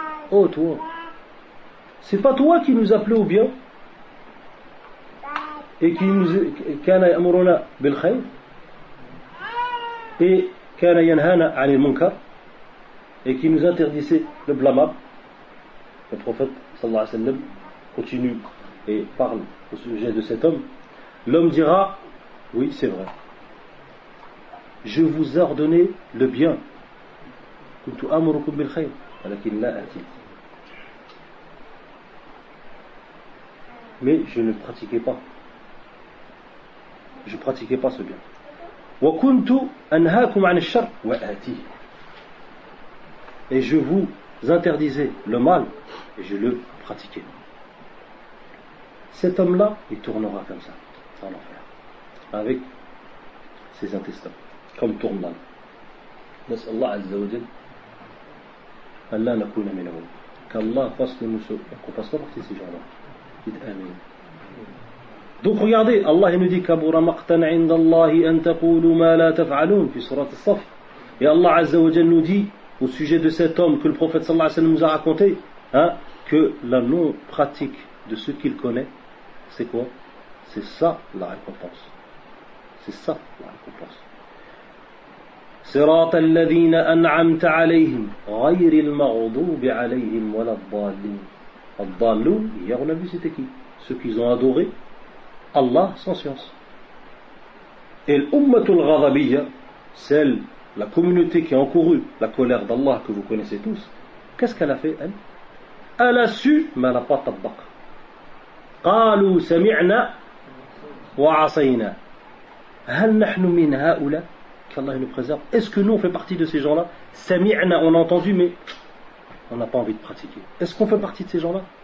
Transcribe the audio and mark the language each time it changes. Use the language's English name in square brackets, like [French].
[French] Oh toi, c'est pas toi qui nous appelais au bien et qui nous [Arabic] كان يأمرنا بالخير [French] et [Arabic] كان ينهانا عن المنكر [French] et qui nous interdisait le blâmable. Le prophète sallallahu alayhi wa sallam continue et parle au sujet de cet homme. L'homme dira: oui, c'est vrai, je vous ai ordonné le bien. [Arabic] كنت أمركم بالخير ولكن لا أتيت. [French] Mais je ne pratiquais pas. Je ne pratiquais pas ce bien. [Arabic] وَكُنْتُ أَنْهَاكُمْ عَنِ الشَّرِّ وَأَتِي. [French] Et je vous interdisais le mal et je le pratiquais. Cet homme-là, il tournera comme ça, en enfer, avec ses intestins, comme tourne mal. [Arabic] نسأل الله عز وجل أن لا نكون منهم. [French] Qu'Allah fasse de nous qu'on fasse partie de ces gens-là. Amen. Donc regardez, Allah nous dit [Arabic] كبر مقتا عند الله أن تقولوا ما لا تفعلون في سورة الصف. [French] Et Allah Azza wa Jalla nous dit au sujet de cet homme que le prophète sallallahu alayhi wa sallam nous a raconté, hein, que la non pratique de ce qu'il connaît, c'est quoi? C'est ça la récompense. C'est ça la récompense. [Arabic] صراط الذين أنعمت عليهم غير المغضوب عليهم ولا الضالين. [French] الضالون, hier on a vu c'était qui? Ceux qui ont adoré Allah sans science. Et l'ummatul ghadabiyya, celle, la communauté qui a encouru la colère d'Allah que vous connaissez tous, qu'est-ce qu'elle a fait elle? Elle a su, mais elle n'a pas tabak. [Arabic] قالوا سمعنا وعصينا هل نحن من هؤلاء. [French] Qu'Allah nous préserve. Est-ce que nous on fait partie de ces gens-là? سمعنا, on a entendu, mais on n'a pas envie de pratiquer. Est-ce qu'on fait partie de ces gens-là?